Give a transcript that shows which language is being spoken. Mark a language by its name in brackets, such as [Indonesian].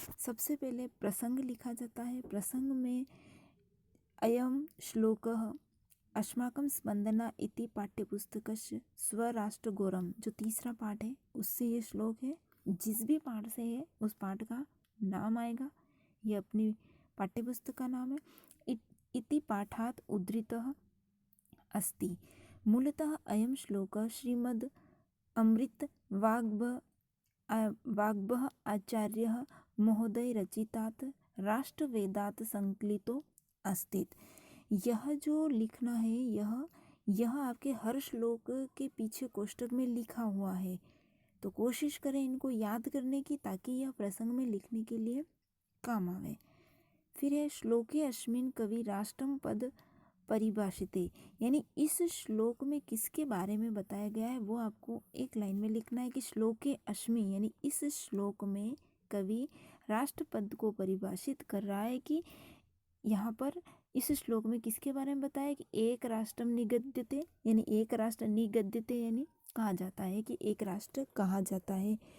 [Hindi] सबसे पहले प्रसंग लिखा जाता है। प्रसंग में [Sanskrit] अयम श्लोकः अस्माकं स्पंदना इति पाठ्यपुस्तकस्य स्वराष्ट्रगौरवम्, [Hindi] जो तीसरा पाठ है उससे ये श्लोक है। जिस भी पाठ से है उस पाठ का नाम आएगा। ये अपनी पाठ्यपुस्तक का नाम है। [Sanskrit] इति पाठात् उद्धृतः अस्ति। मूलतः अयं श्लोकः श्रीमद् अमृत वाग्भः आचार्यः महोदय रचितात् राष्ट्रवेदात् संकलितो अस्ति। [Hindi] यह जो लिखना है यह आपके हर श्लोक के पीछे कोष्टक में लिखा हुआ है। तो कोशिश करें इनको याद करने की, ताकि यह प्रसंग में लिखने के लिए काम आवे। फिर है [Sanskrit] श्लोके अस्मिन् कवि राष्ट्रम पद परिभाषिते, [Hindi] यानी इस श्लोक में किसके बारे में बताया गया है वो आपको एक लाइन में लिखना है कि [Sanskrit] श्लोके अस्मिन्, [Hindi] यानी इस श्लोक में कवि राष्ट्र पद को परिभाषित कर रहा है कि यहाँ पर इस श्लोक में किसके बारे में बताया कि [Sanskrit] एक राष्ट्रम निगद्यते, [Hindi] यानी एक राष्ट्र निगद्यते यानी कहा जाता है कि एक राष्ट्र कहा जाता है।